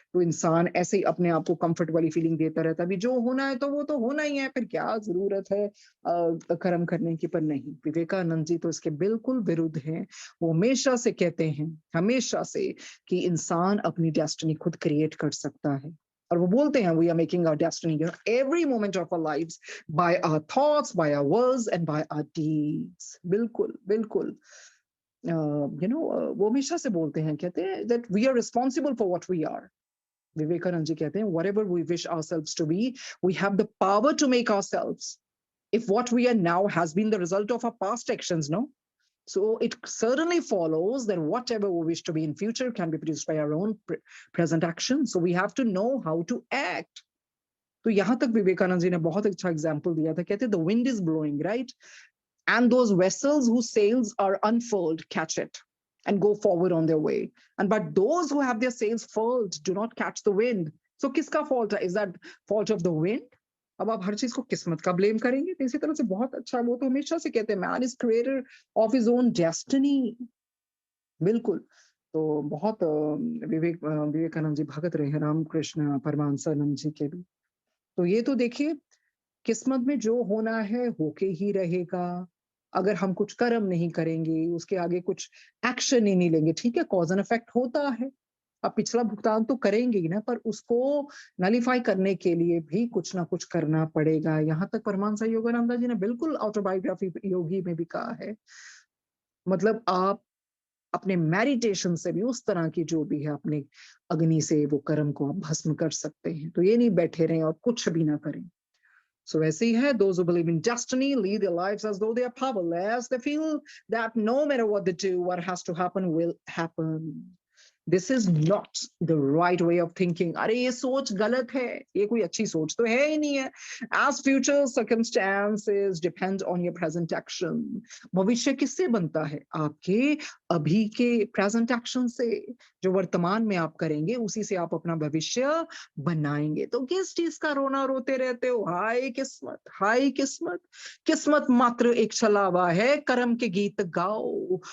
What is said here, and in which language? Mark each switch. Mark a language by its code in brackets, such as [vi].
[hi] तो इंसान ऐसे ही अपने आप को कंफर्ट वाली फीलिंग देता रहता है, अभी जो होना है तो वो तो होना ही है, फिर क्या जरूरत है कर्म करने की। पर नहीं, विवेकानंद जी तो इसके बिल्कुल विरुद्ध हैं। वो हमेशा से कहते हैं, हमेशा से, कि इंसान अपनी डेस्टिनी खुद क्रिएट कर सकता है। और वो बोलते हैं [en] We are making our destiny every moment of our lives by our thoughts, by our words and by our deeds. [hi] बिल्कुल बिल्कुल। वो हमेशा से बोलते हैं, कहते हैं [en] that we are responsible for what we are। [hi] Vivekananda ji कहते हैं [en] whatever we wish ourselves to be, we have the power to make ourselves। If what we are now has been the result of our past actions, no? So it certainly follows that whatever we wish to be in future can be produced by our own present action। So we have to know how to act। [hi] तो यहां तक विवेकानंद जी ने बहुत अच्छा example दिया था। [en] कहते the wind is blowing, right? And those vessels whose sails are unfurled catch it and go forward on their way, and but those who have their sails furled do not catch the wind। So kiska fault is that? Fault of the wind [hi] अब आप हर चीज को किस्मत का blame करेंगे, तो इसी तरह से बहुत अच्छा, वो तो हमेशा से कहते हैं [en] Man is creator of his own destiny. [hi] बिल्कुल। तो बहुत विवेकानंद जी भगत रहे हैं, रामकृष्ण परमहंसानंद जी के भी। तो ये तो देखिए, किस्मत में जो होना है होके ही रहेगा। अगर हम कुछ कर्म नहीं करेंगे, उसके आगे कुछ एक्शन ही नहीं लेंगे, ठीक है, कॉज़ एंड इफेक्ट होता है। अब पिछला भुगतान तो करेंगे ही ना, पर उसको नलिफाई करने के लिए भी कुछ ना कुछ करना पड़ेगा। यहाँ तक परमहंस योगानंद जी ने बिल्कुल ऑटोबायोग्राफी योगी में भी कहा है। मतलब आप अपने मेडिटेशन से भी उस तरह की जो भी है अपने अग्नि से वो कर्म को आप भस्म कर सकते हैं। तो ये नहीं बैठे रहें और कुछ भी ना करें। [en] So [hi] वैसे ही है, [en] those who believe in destiny lead their lives as though they are powerless. They feel that no matter what they do, what has to happen will happen. This is not the right way of thinking. [hi] अरे ये सोच गलत है, ये कोई अच्छी सोच तो है ही नहीं है। [en] As future circumstances depend on your present action. [hi] भविष्य किससे बनता है? आपके अभी के present action से। जो वर्तमान में आप करेंगे, उसी से आप अपना भविष्य बनाएंगे। तो किस चीज का रोना रोते रहते हो? हाय किस्मत, हाय किस्मत। किस्मत मात्र एक छलावा है, कर्म के गीत गाओ।